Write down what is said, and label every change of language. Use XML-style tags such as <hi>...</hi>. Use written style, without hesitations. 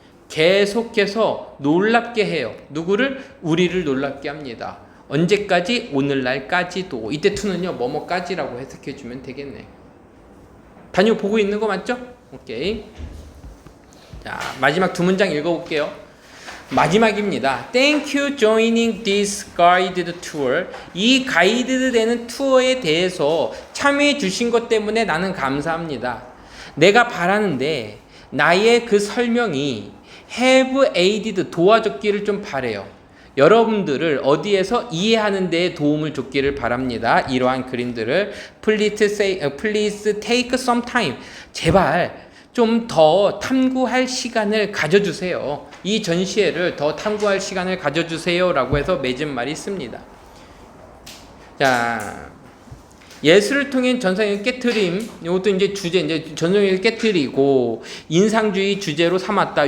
<ko>계속해서 놀랍게 해요. 누구를? 우리를 놀랍게 합니다. 언제까지? 오늘날까지도. 이때 to는요 뭐뭐까지라고 해석해 주면 되겠네. 단위 보고 있는 거 맞죠? 오케이. 자, 마지막 두 문장 읽어볼게요. 마지막입니다.</ko> <en>Thank you joining this guided tour.</en> <ko>이 가이드 되는 투어에 대해서 참여해 주신 것 때문에 나는 감사합니다. 내가 바라는데 나의 그 설명이</ko> <en>have aided</en> <ko>도와줬기를 좀 바래요. 여러분들을 어디에서 이해하는 데에 도움을 줬기를 바랍니다. 이러한 그림들을</ko> <en>please take some time.</en> <ko>제발 좀 더 탐구할 시간을 가져주세요. 이 전시회를 더 탐구할 시간을 가져주세요 라고 해서 맺은 말이 있습니다. 자, 예술을 통한 전성의 깨트림, 이것도 이제 주제, 이제 전성을 깨트리고 인상주의 주제로 삼았다.</ko>